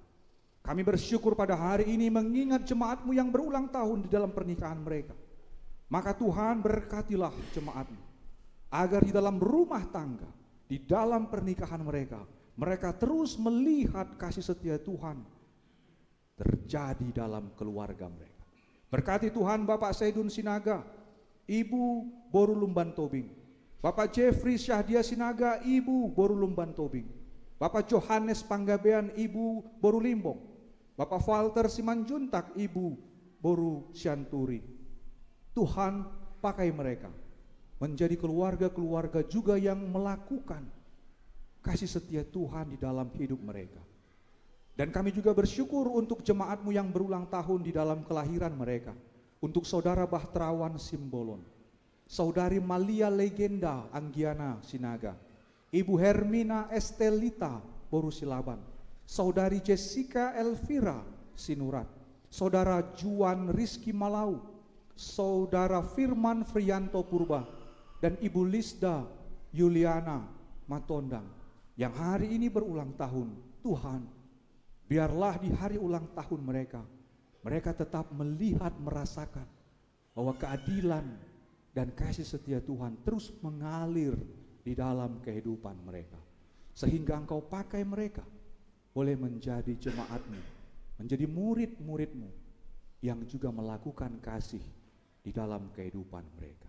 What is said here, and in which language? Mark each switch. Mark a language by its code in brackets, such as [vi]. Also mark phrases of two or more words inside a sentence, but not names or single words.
[id] Kami bersyukur pada hari ini mengingat jemaat-Mu yang berulang tahun di dalam pernikahan mereka. Maka Tuhan berkatilah jemaat-Mu, agar di dalam rumah tangga, di dalam pernikahan mereka, mereka terus melihat kasih setia Tuhan terjadi dalam keluarga mereka. Berkati Tuhan Bapak Saidun Sinaga, Ibu Boru Lumban Tobing, Bapak Jeffrey Syahdia Sinaga, Ibu Boru Lumban Tobing, Bapak Johannes Panggabean, Ibu Boru Limbong, Bapak Walter Simanjuntak, Ibu Boru Sianturi. Tuhan pakai mereka menjadi keluarga-keluarga juga yang melakukan kasih setia Tuhan di dalam hidup mereka. Dan kami juga bersyukur untuk jemaat-Mu yang berulang tahun di dalam kelahiran mereka. Untuk Saudara Bahtrawan Simbolon, Saudari Malia Legenda Anggiana Sinaga, Ibu Hermina Estelita Boru Silaban, Saudari Jessica Elvira Sinurat, Saudara Juan Rizky Malau, Saudara Firman Frianto Purba, dan Ibu Lisda Yuliana Matondang yang hari ini berulang tahun. Tuhan, biarlah di hari ulang tahun mereka, mereka tetap melihat, merasakan bahwa keadilan dan kasih setia Tuhan terus mengalir di dalam kehidupan mereka, sehingga Engkau pakai mereka boleh menjadi jemaat-Mu, menjadi murid-murid-Mu yang juga melakukan kasih di dalam kehidupan mereka.